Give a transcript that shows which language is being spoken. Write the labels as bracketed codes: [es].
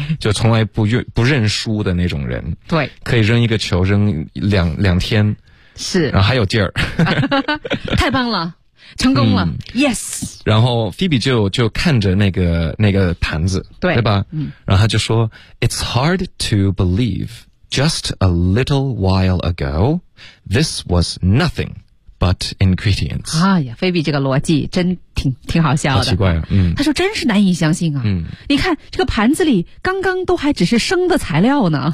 [zh] 就从来不认输的那种人。对，可以扔一个球扔两天，是，然后还有劲儿，太棒了。成功了、嗯、，yes。然后菲比就看着那个盘子，对吧？嗯， [en] 然后他就说，It's hard to believe. Just a little while ago, this was nothing but ingredients. [zh] 哎呀，菲比这个逻辑真挺好笑的，好奇怪啊。嗯，他说真是难以相信啊。嗯，你看这个盘子里刚刚都还只是生的材料呢。